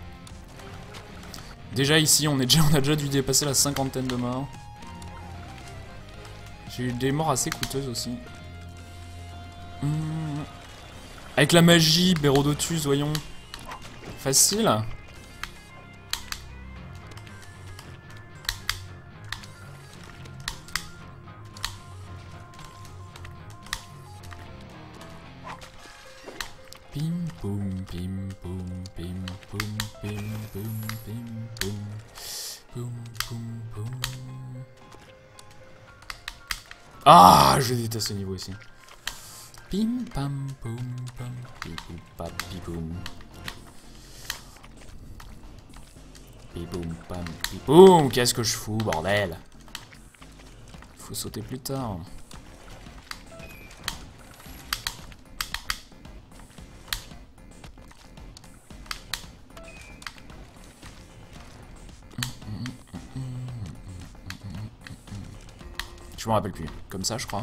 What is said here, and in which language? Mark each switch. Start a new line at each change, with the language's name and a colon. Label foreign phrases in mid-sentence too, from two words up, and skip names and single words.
French: Déjà ici, on a déjà dû dépasser la cinquantaine de morts. J'ai eu des morts assez coûteuses aussi. Avec la magie, Bérodotus, voyons. Facile. Pim poum pim poum pim poum pim poum pim poum poum poum poum. Ah, je déteste ce niveau ici. Pim pam poum pam pipou pap pipoum. Pipoum pam pipoum. Qu'est-ce que je fous, bordel? Faut sauter plus tard. Je m'en rappelle plus. Comme ça, je crois.